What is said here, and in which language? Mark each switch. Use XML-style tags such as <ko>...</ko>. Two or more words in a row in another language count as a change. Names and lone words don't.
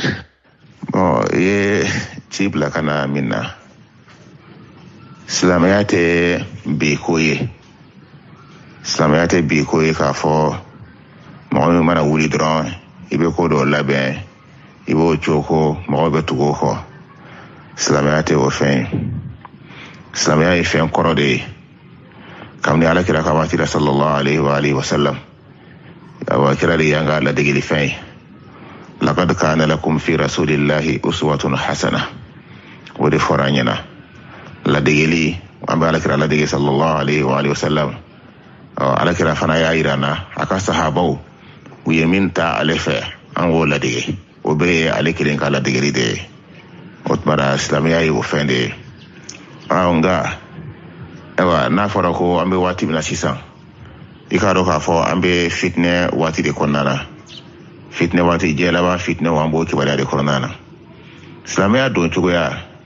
<bm>Bon ye ci bila ka na min na silamɛya tɛ bi ko ye silamɛya tɛ bi ko ye k'a fɔ mɔgɔ min mana wuli dɔrɔn i bɛ ko dɔ labɛn i b'o cogo mɔgɔw bɛ tugu o kɔ silamɛya tɛ o fɛn ye silamɛya ye fɛn kɔrɔ de ye kabini alakira ka waati la</bm> <ar>صلى الله عليه و سلم</ar> <bm>kira de y'an ka ladegeli fɛn ye</bm> <ar>لقد كان لكم في رسول الله أسوة حسنة</ar> <bm>o de fɔra an ɲɛna ladegeli an bɛ alakira ladege</bm> <ar>صلى الله عليه و سلم</ar> <bm>alakira fana y'a yira an na a ka sahabaw u ye min ta ale fɛ an k'o ladege o bɛɛ ye ale kelen ka ladegeli de ye o tuma na silamɛya ye o fɛn de ye nka ayiwa n'a fɔra ko an bɛ waati min na sisan i k'a dɔn k'a fɔ an bɛ fitinɛ waati de kɔnɔna na fitinɛ waati diɲɛ laban fitinɛw an b'o kibaruya de kɔnɔna na silamɛya don cogoya</bm>